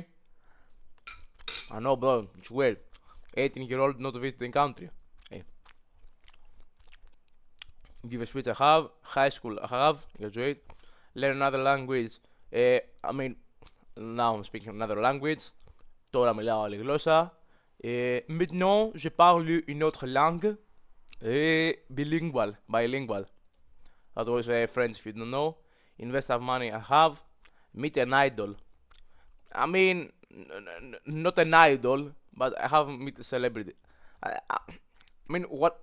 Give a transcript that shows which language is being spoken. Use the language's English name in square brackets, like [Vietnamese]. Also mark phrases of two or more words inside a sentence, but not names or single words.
[English] I know, bro, it's weird. 18-year-old not visiting country. Hey. Give a speech I have. High school I have. Graduate. Learn another language. I mean, now I'm speaking another language. [Greek] Τώρα μιλάω άλλη γλώσσα. [French] Maintenant, je parle une autre langue. [English] Bilingual. That was French if you don't know. Invest of money I have. Meet an idol. I mean, not an idol, but I have meet a celebrity. I mean, what?